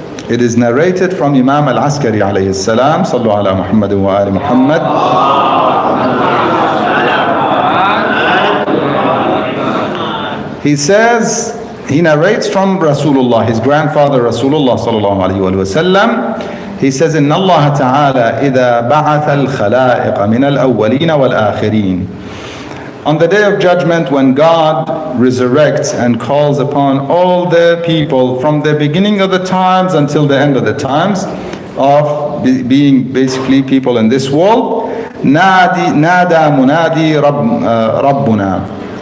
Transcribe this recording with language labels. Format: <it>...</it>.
<en>It is narrated from Imam al-Askari alayhi salam. Sallu ala Muhammad wa ali Muhammad. He says, he narrates from Rasulullah, his grandfather Rasulullah sallallahu alayhi wa sallam. He says,</en> <ar>إن الله تعالى إذا بعث الخلائق من الأولين والآخرين.</ar> <en>On the day of judgment, when God resurrects and calls upon all the people from the beginning of the times until the end of the times, of being basically people in this world,</en> <ar>نادى منادي ربنا.</ar>